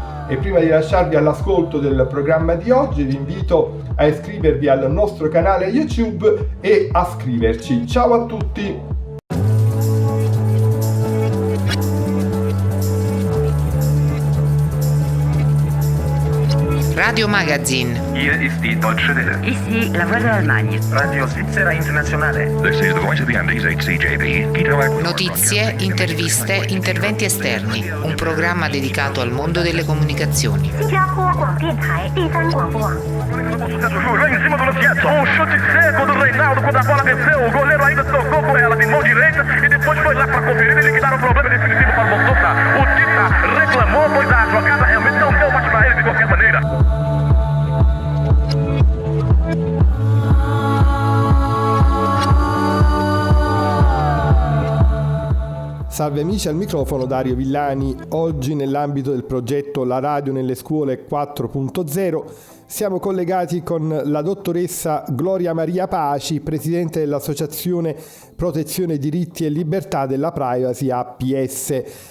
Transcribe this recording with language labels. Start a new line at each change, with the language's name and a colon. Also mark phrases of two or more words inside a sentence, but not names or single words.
Italian: E prima di lasciarvi all'ascolto del programma di oggi vi invito a iscrivervi al nostro canale YouTube e a scriverci. Ciao a tutti! Radio Magazine.
German: Hier ist die Deutsche Welle.
French: Ici la voix de l'Allemagne.
Italian: Radio Svizzera Internazionale.
English: This is the voice of the Andes, HCJB.
Italian: Notizie, interviste, interventi esterni. Un programma dedicato al mondo delle comunicazioni.
Portuguese: Reclamou, pois a jogada realmente não deu mais pra ele de qualquer maneira.
Italian: Salve amici, al microfono Dario Villani. Oggi nell'ambito del progetto La Radio nelle Scuole 4.0 siamo collegati con la dottoressa Gloria Maria Paci, presidente dell'Associazione Protezione Diritti e Libertà della Privacy APS.